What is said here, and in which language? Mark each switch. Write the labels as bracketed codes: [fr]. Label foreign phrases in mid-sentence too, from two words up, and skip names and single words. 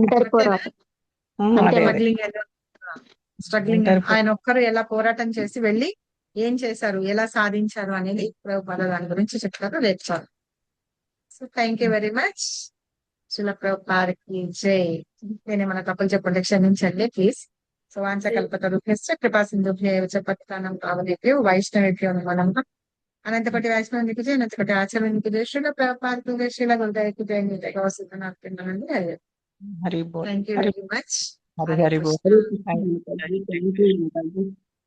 [te] స్ట్రగ్లింగ్ ఆయన ఒక్కరు ఎలా పోరాటం చేసి వెళ్ళి ఏం చేశారు, ఎలా సాధించారు అనేది ప్రభుపాద దాని గురించి చెప్తారు రేపు చాలు. [en] So thank you very much. [te] శ్రీల ప్రభుపాదకి జై. నేనేమన్నా తప్పులు చెప్పండి క్షమించండి ప్లీజ్. [sa] సో వాంఛకల్పతరుభ్యశ్చ కృపా సింధుభ్యైవ చ పతితానాం పావనేభ్యో వైష్ణవేభ్యో నమో నమః. [te] అనంతకోటి వైష్ణవునికి జై, అనంతకోటి ఆచార్యునికి జై, శ్రీల ప్రభుపాదకి జై, శ్రీల గురుదేవుకి జై. [bn] హరి బోల్. [en] Thank you very much. [bn] హరి బోల్.